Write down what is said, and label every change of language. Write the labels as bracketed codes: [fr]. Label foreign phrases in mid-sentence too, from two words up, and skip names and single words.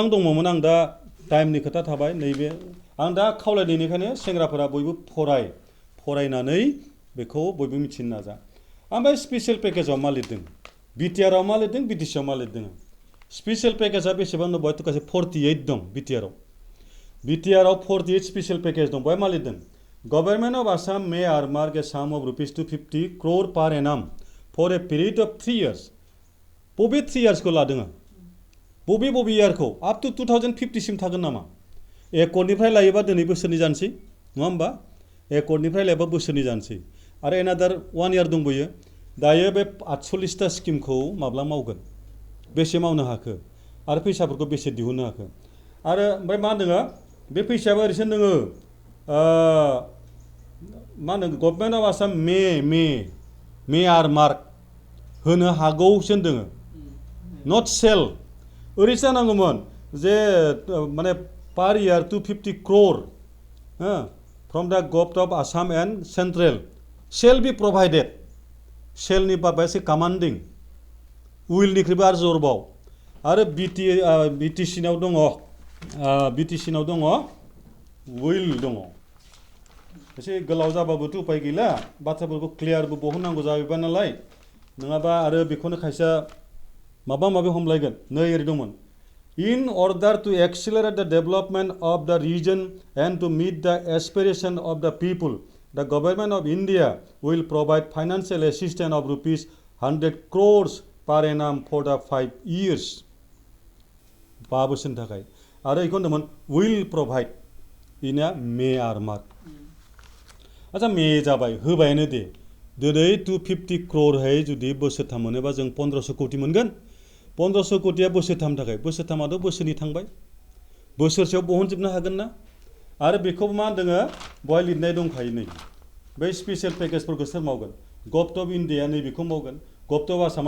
[brx] दङमोन आं दा टाइमनि खोथा थाबाय नैबे आं दा खावलायनायनिखायनो सेंग्राफोरा बयबो फरायनानै बेखौ बयबो मिथिनो नाजा ओमफ्राय [en] special package [brx] मा लिरदों बिटिआरआव मा लिरदों बिटिसिआव मा लिरदों [en] special package [brx] बेसेबां दं बेवहाय गासै 48 दं बिटिआरआव 48 [en] special package [brx] दं बेवहाय मा लिरदों [en] Government of Assam may earmark a sum of rupees 250 crore per annum for a period of 3 years. [brx] बबे [en] 3 years [brx] को लादों? बबे year को [en] up to [brx] 2050 सिम थागोन नामा? एकर्डनिफ्राय लायोबा दिनै बोसोरनि जानसै नङा होमबा? एकर्डनिफ्राय लायोबा बोसोरनि जानसै आरो [en] another 1 year [brx] दंबोयो दायो बे 48टा स्किमखौ माब्ला मावगोन बेसे मावनो हाखो आरो फैसाफोरखौ बेसे दिहुननो हाखो आरो ओमफ्राय मा होनदों बे फैसायाबो ओरैसो दोङो मा होनदों [en] Government of Assam may earmark [brx] होनो हागौसो दोङो [en] not shall [brx] ओरैसो जानांगौमोन जे माने [en] per year 250 crore from the Government of Assam and central shall be provided [brx] सेलनि बाबा एसे कमान्डिं उइलनिख्रुइबो आरो जरबाव आरो बिटिसिनाव दङ उइल दङ एसे गोलाव जाबाबोथ' उपाय गैला बाथ्राफोरखौ क्लियारबो बहननांगौ जाबाय नालाय नङाबा आरो बेखौनो खायसेया माबा माबि हमलायगोन नै ओरै दंमोन [en] in order to accelerate the development of the region and to meet the aspiration of the people the government of India will provide financial assistance of rupees 100 crores per annum for the 5 [brx] years 5 बोसोरनि थाखाय आरो बेखौ होनदोंमोन [en] will provide [brx] इना [en] may earmark [brx] अच्छा मे जाबाय होबायानो दे दिनै 250 crore जुदि बोसोरथाम मोनोबा जों 1500 कोटी मोनगोन 1500 कोटीया बोसोरथाम थाखाय बोसोरथामाथ' बोसोरनि थांबाय बोसोरसेयाव बहनजोबनो हागोन ना आरो बेखौ मा होनदों बहाय लिरनाय दंखायो नै बै [en] special package [brx] सोर मावगोन [en] Government of India [brx] नै बेखौ मावगोन [en] Government of Assam